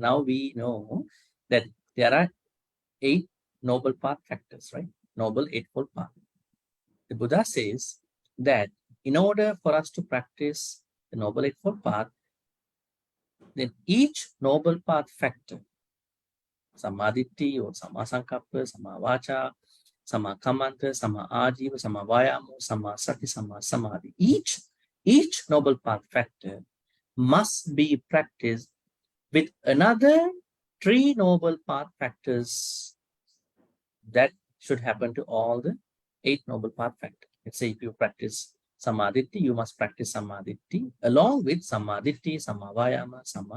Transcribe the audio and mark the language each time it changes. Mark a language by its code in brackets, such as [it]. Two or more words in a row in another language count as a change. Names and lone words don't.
[en] Now we know that there are 8 Noble Path factors, right? Noble Eightfold Path. The Buddha says that in order for us to practice the Noble Eightfold Path, then each Noble Path factor, Samadhi or [pi] Sammasankappa, Samma Vacha, Samma Kammanta, Samma Ajiva, Samma Vayama, Samma Sati, Samma Samadhi. [en] Each noble path factor must be practiced with another 3 noble path factors that should happen to all the 8 noble path factors. Let's say if you practice Samadhi, you must practice Samadhi along with [pi] Samadhi, Samma Vayama, Samma.